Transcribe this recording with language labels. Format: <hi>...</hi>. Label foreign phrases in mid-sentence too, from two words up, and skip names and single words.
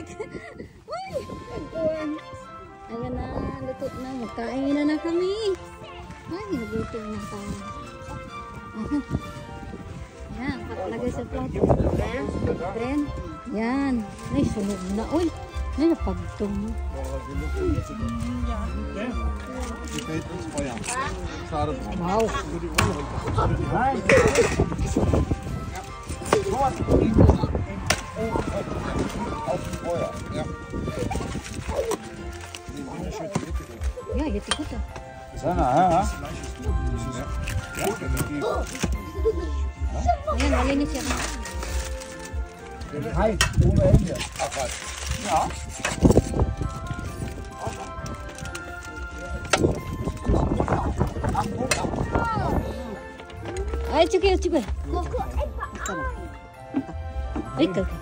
<tl>Uy, ayan na, luto na. Magkain na kami. Ay, nagutom na tayo. Yan, patlagay sa plato. Then, yan. Ay, sunog na. Uy, ay, napagtong. Wow.</tl> <de>Ja, jetzt gut.</de> <tl>Sana, ha? Ayan, malinis yan.</tl> <de>Hi, ohne Hände. Ach, was? Ja.</de> <tl>Ay, sige. Ay, ka.</tl>